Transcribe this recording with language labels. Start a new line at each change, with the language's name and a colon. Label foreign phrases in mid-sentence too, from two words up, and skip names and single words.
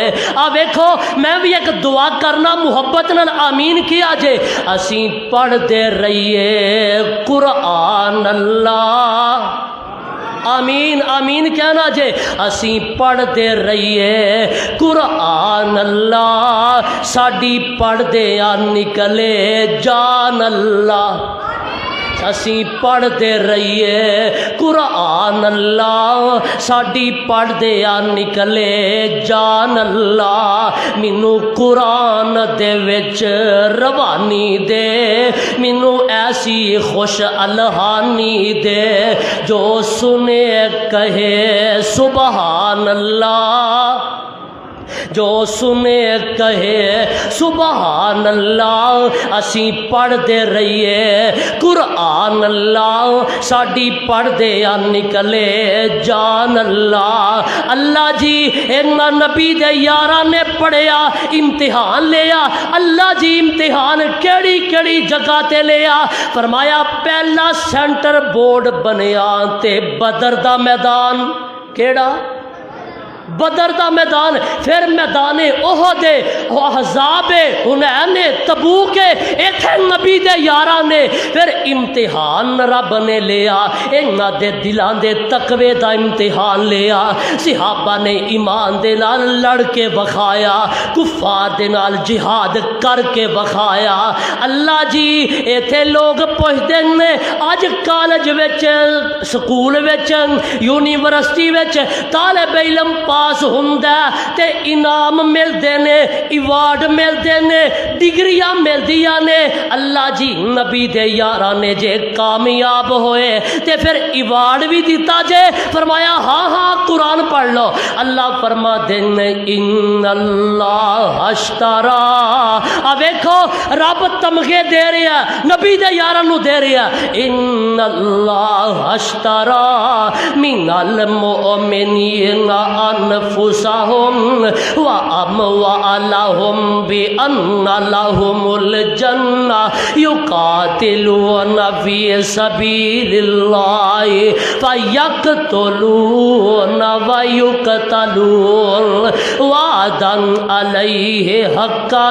Punjabi: آ ویکھو میں بھی ایک دعا کرنا محبت نال آمین کیا جے، اسی پڑھتے رہیے قرآن اللہ۔ آمین آمین کہنا جے، اسی پڑھتے رہیے قرآن اللہ، ساڈی پڑھدے آ نکلے جان اللہ۔ اسی پڑھتے رہیے قرآن اللہ، ساڈی پڑھدے آ نکلے جان اللہ۔ مینو قرآن دے وچ روانی دے، مینو ایسی خوش الہانی دے، جو سنے کہے
Arabic: سبحان اللہ،
Punjabi: جو سنے کہے
Arabic: سبحان اللہ۔
Punjabi: اسی پڑھتے رہیے قرآن اللہ، ساڈی پڑھدے آ نکلے جان اللہ۔ اللہ جی انہاں نبی دے یاراں نے پڑھیا، امتحان لیا۔ اللہ جی امتحان کیڑی کیڑی جگہ تے لیا؟ فرمایا پہلا سینٹر بورڈ بنیا تے بدر دا میدان۔ کیڑا؟ بدر دا میدان، پھر میدان احد، احزاب، حنین، تبوک، ایتھے نبی دے یاراں نے پھر امتحان رب نے لیا۔ انہاں دے دلاں دے تقوی دا امتحان لیا۔ صحابہ نے ایمان دے نال لڑ کے وکھایا، کفار دے نال جہاد کر کے وکھایا۔ اللہ جی ایتھے لوگ پوچھدے نے اج کالج وچ، سکول وچ، یونیورسٹی وچ طالب علم پاس ہوندا تے انعام ملدے نے، ایوارڈ ملدے نے، ڈگریاں ملدیاں نے۔ اللہ جی نبی دے یاراں نے جے کامیاب ہوئے تے پھر ایوارڈ بھی دیتا جے۔ فرمایا ہاں ہاں قرآن پڑھ لو۔ اللہ فرما دینے
Arabic: ان اللہ اشترا،
Punjabi: اب دیکھو رب تمغے دے رہا نبی دے یاراں نو دے رہا،
Arabic: ان اللہ اشترا من المؤمنین انفسهم واموالهم بان لهم الجنہ یقاتلون فی سبیل اللہ فیقتلون ویقتلون وعدا علیہ حقا